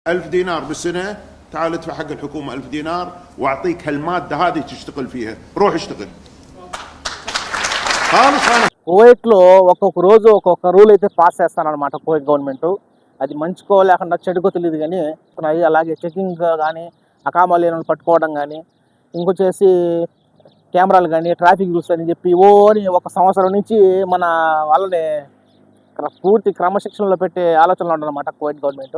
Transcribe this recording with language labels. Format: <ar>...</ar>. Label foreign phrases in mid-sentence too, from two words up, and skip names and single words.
<ar>1000 دينار بالسنة، تعال ادفع حق الحكومة 1000 دينار واعطيك هالمادة هذه تشتغل فيها، روح اشتغل. خالص انا</ar> <te>కువైట్లో ఒక్కొక్క రోజు ఒక్కొక్క రూల్ అయితే పాస్ చేస్తానన్నమాట కువైట్ గవర్నమెంట్. అది మంచికో లేకుండా చెడుకో తెలియదు కానీ అలాగే చెకింగ్ కానీ అకామాలు లేని పట్టుకోవడం కానీ ఇంకొచ్చేసి కెమెరాలు కానీ</te> <en>traffic rules</en> <te>అని చెప్పి ఓని ఒక సంవత్సరం నుంచి మన వాళ్ళని పూర్తి క్రమశిక్షణలో పెట్టే ఆలోచనలు ఉండదన్నమాట కువైట్ గవర్నమెంట్.</te>